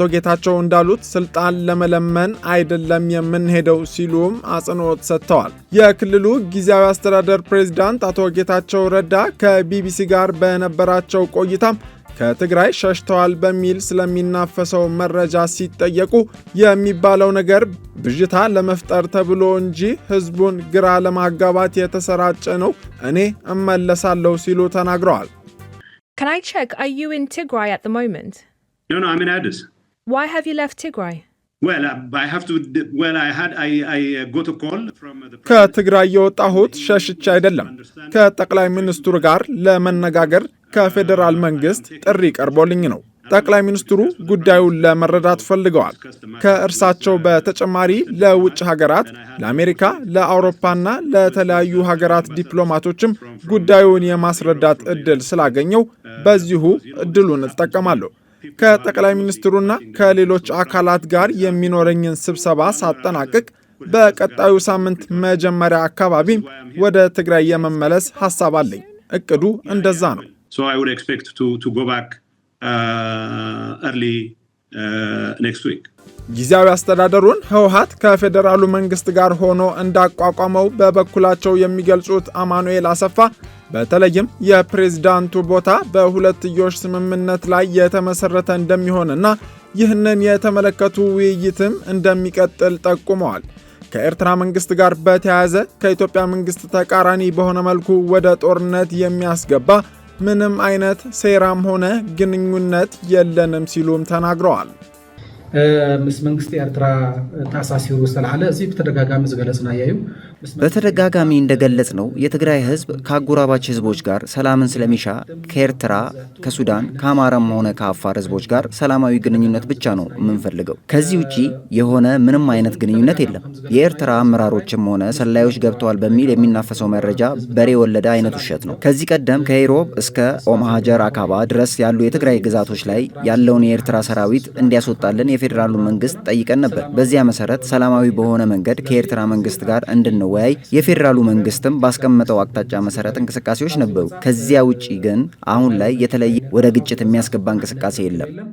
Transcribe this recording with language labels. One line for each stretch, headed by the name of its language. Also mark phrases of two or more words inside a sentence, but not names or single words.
Amharic: ጌታቸው እንዳሉት ስልጣን ለመለመን አይደለም የምንሄደው ሲሉም አጽንኦት ሰጥተዋል። የክልሉ ጊዜያዊ አስተዳደር ፕሬዝዳንት አቶ ጌታቸው ረዳ ከቢቢሲ ጋር በነበራቸው ቆይታም ከትግራይ ሸሽተዋል በሚል ስለሚናፈሰው መረጃ ሲጠየቁ የሚባለው ነገር ብዥታ ለመፍጠር ተብሎ እንጂ ህዝቡን ግራ ለማጋባት የተሰራጨ ነው፣ እኔ እመለሳለሁ ሲሉ ተናግረዋል።
English: Can I check, are you in Tigray at the moment? No, I'm in Addis. Why have you left Tigray? Well, I got a call from the
Amharic: ከትግራይ የወጣሁት ሸሽቼ አይደለም። ከጠቅላይ ሚኒስትሩ ጋር ለመነጋገር ከፌዴራል መንግስት ጥሪ ቀርቦልኝ ነው። ጠቅላይ ሚኒስትሩ ጉዳዩን ለመረዳት ፈልገዋል። ከእርሳቸው በተጨማሪ ለውጭ ሀገራት፣ ለአሜሪካ፣ ለአውሮፓና ለተለያዩ ሀገራት ዲፕሎማቶችም ጉዳዩን የማስረዳት እድል ስላገኘው በዚሁ እድሉን እጠቀማለሁ። ከጠቅላይ ሚኒስትሩና ከሌሎች አካላት ጋር የሚኖረኝን ስብሰባ ሳጠናቅቅ በቀጣዩ ሳምንት መጀመሪያ አካባቢ ወደ ትግራይ የመመለስ ሐሳብ አለኝ። እቅዱ እንደዛ ነው።
English: So I would expect to go back early next week.
Amharic: ጊዜያዊ አስተዳደሩን ህወሓት ከፌዴራሉ መንግስት ጋር ሆኖ እንዳቋቋመው በበኩላቸው የሚገልጹት አማኑኤል አሰፋ በተለይም የፕሬዝዳንቱ ቦታ በሁለትዮሽ ስምምነት ላይ የተመሰረተ እንደሚሆንና ይህንን የተመለከቱ ውይይትም እንደሚቀጥል ጠቁመዋል። ከኤርትራ መንግስት ጋር በተያያዘ ከኢትዮጵያ መንግስት ተቃራኒ በሆነ መልኩ ወደ ጦርነት የሚያስገባ ምንም አይነት ሴራም ሆነ ግንኙነት የለንም ሲሉም ተናግረዋል።
Tigrinya: ምስ መንግስት ኤርትራ ታሳሲሩ ስለዓለ እዚ በተደጋጋሚ ዝገለጽና ያዩ
Amharic: በተደጋጋሚ እንደገለጽ ነው የትግራይ ህዝብ ከአጎራባች ህዝቦች ጋር ሰላምን ስለሚሻ ከኤርትራ፣ ከሱዳን፣ ከአማራም ሆነ ከአፋር ህዝቦች ጋር ሰላማዊ ግንኙነት ብቻ ነው የምንፈልገው። ከዚህ ውጪ የሆነ ምንም አይነት ግንኙነት የለም። የኤርትራ አመራሮችም ሆነ ሰላዮች ገብተዋል በሚል የሚናፈሰው መረጃ በሬ ወለደ አይነት ውሸት ነው። ከዚህ ቀደም ከኢሮብ እስከ ኦማሃጀር አካባ ድረስ ያሉ የትግራይ ግዛቶች ላይ ያለውን የኤርትራ ሰራዊት እንዲያስወጣልን የፌዴራሉ መንግስት ጠይቀን ነበር። በዚያ መሰረት ሰላማዊ በሆነ መንገድ ከኤርትራ መንግስት ጋር እንድንወያይ የፌዴራሉ መንግስትም ባስቀመጠው አቅጣጫ መሰረት እንቅስቃሴዎች ነበሩ። ከዚያ ውጪ ግን አሁን ላይ የተለየ ወደ ግጭት የሚያስገባ እንቅስቃሴ የለም።